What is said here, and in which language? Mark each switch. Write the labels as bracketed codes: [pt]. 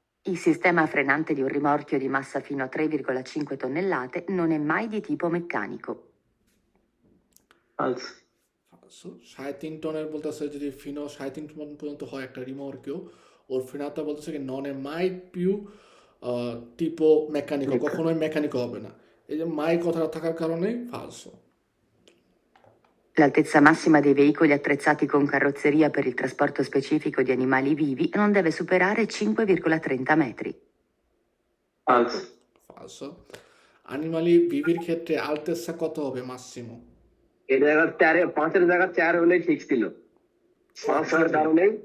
[it] Il sistema frenante di un rimorchio di massa fino a 3,5 tonnellate non è mai di tipo meccanico. falso [bn] 3.5 টনের বলতেছে, যদি Fino 3.5 ton পর্যন্ত হয় একটা রিমোর্কিও, ওর ফিনাতা বলতেছে কি নন এ মাই পিউ টিপো মেকানিকো, কখনোই মেকানিকো হবে না। এই যে মাই কথাটা থাকার কারণেই ফালসো। [it] L'altezza massima dei veicoli attrezzati con carrozzeria per il trasporto specifico di animali vivi non deve superare 5,30 metri. falso ফালসো। [bn] অ্যানিমালি ভিভির ক্ষেত্রে আলতেসা কত হবে মাসিমো? এই জায়গা 5-এর জায়গা 4 হলেই ঠিক ছিল, 5-এর কারণে